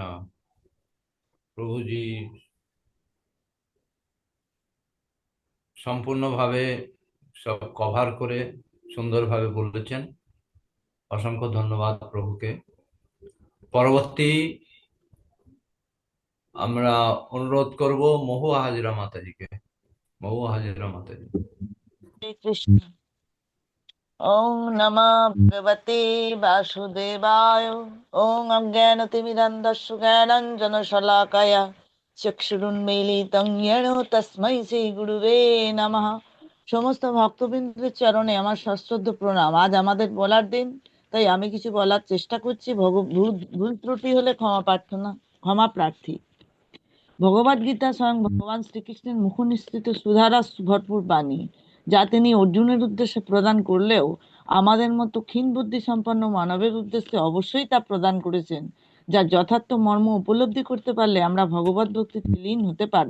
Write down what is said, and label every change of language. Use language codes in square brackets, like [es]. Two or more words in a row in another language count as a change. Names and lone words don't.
[bn] প্রভুজি সম্পূর্ণভাবে সব কভার করে সুন্দরভাবে বলেছেন। অসংখ্য ধন্যবাদ প্রভুকে। পরবর্তী আমরা অনুরোধ করব মহুয়া হাজরা মাতাজিকে। মহুয়া হাজরা মাতাজি। [sa] हरे कृष्ण। ओम नमः भगवते वासुदेवाय। ओम अज्ञानतिमिरन्धस्य ज्ञानाञ्जनशलाकया चक्षुरुन्मीलितं येन तस्मै শ্রীগুরুবে নমঃ। [bn] সমস্ত ভক্তবৃন্দের চরণে আমার সশ্রদ্ধ প্রণাম। আজ আমাদের বলার দিন, তাই আমি কিছু বলার চেষ্টা করছি। ভুল ত্রুটি হলে ক্ষমা প্রার্থী। ভগবদ গীতা স্বয়ং ভগবান শ্রীকৃষ্ণের মুখনিসৃত সুধারস ভরপুর বাণী, যা তিনি অর্জুনের উদ্দেশ্যে প্রদান করলেও আমাদের মতো ক্ষীণ বুদ্ধি সম্পন্ন মানবের উদ্দেশ্যে অবশ্যই তা প্রদান করেছেন, যা যথার্থ মর্ম উপলব্ধি করতে পারলে আমরা ভগবত ভক্তিতে লীন হতে পারব।